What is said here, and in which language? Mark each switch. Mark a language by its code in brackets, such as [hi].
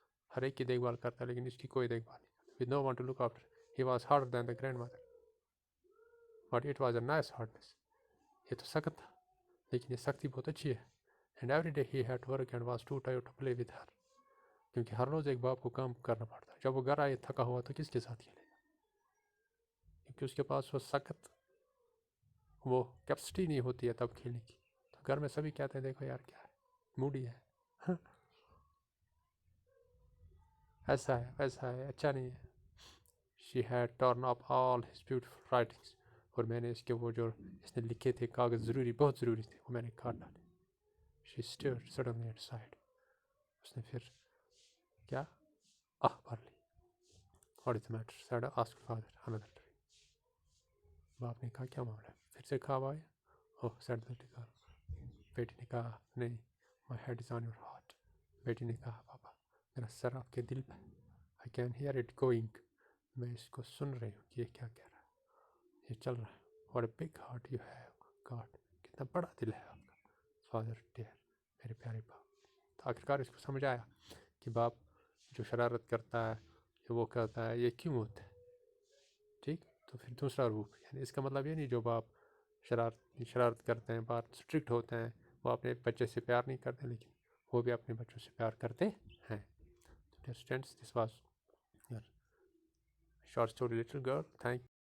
[ur] ہر ایک کی دیکھ بھال کرتا ہے لیکن اس کی کوئی دیکھ بھال نہیں. [en] With no one to look after. He was harder than the grandmother. But it was a nice hardness. [ur] یہ تو سخت تھا, لیکن یہ سختی بہت اچھی ہے. [en] And every day he had to work and was too tired to play with her. [ur] کیونکہ ہر روز ایک باپ کو کام کرنا پڑتا ہے. جب وہ گھر آئے تھکا ہوا تو کس کے ساتھ کھیلے گا, کیونکہ اس کے پاس وہ سخت وہ کیپسٹی نہیں ہوتی ہے تب کھیلنے کی. تو گھر میں سبھی کہتے ہیں دیکھو یار کیا ہے, موڈی ہے, ایسا ہے ویسا ہے, اچھا نہیں ہے. [en] She had torn up all his beautiful writings. [ur] اور میں نے اس کے وہ جو اس نے لکھے تھے کاغذ ضروری بہت ضروری تھے وہ میں نے کاٹ ڈالے. [en] She stirred suddenly and sighed. [ur] اس نے پھر کیا بھر لی. [en] What is the matter? said asked father. Another dream. [ur] باپ نے کہا کیا معاملہ ہے, پھر سے خواب آئے. [en] Oh, said the little girl. [ur] بیٹی نے کہا نہیں, [en] my head is on your heart. [ur] بیٹی نے کہا پاپا میرا سر آپ کے دل پہ. [en] I can hear it going. [ur] میں اس کو سن رہی ہوں کہ یہ کیا کہہ رہا ہے, یہ چل رہا ہے. [en] What a big heart you have got. [ur] کتنا بڑا دل ہے آپ کا. [en] Father dear, [ur] میرے پیارے باپ. تو آخرکار اس کو سمجھ آیا کہ باپ جو شرارت کرتا ہے یا وہ کرتا ہے یہ کیوں ہوتا ہے. ٹھیک, تو پھر دوسرا روپ, یعنی اس کا مطلب یہ نہیں جو باپ شرارت کرتے ہیں, باپ اسٹرکٹ ہوتے ہیں, وہ اپنے بچے سے پیار نہیں کرتے, لیکن وہ بھی اپنے بچوں سے پیار کرتے ہیں. [en] Dear students, this was your short story Little Girl. Thank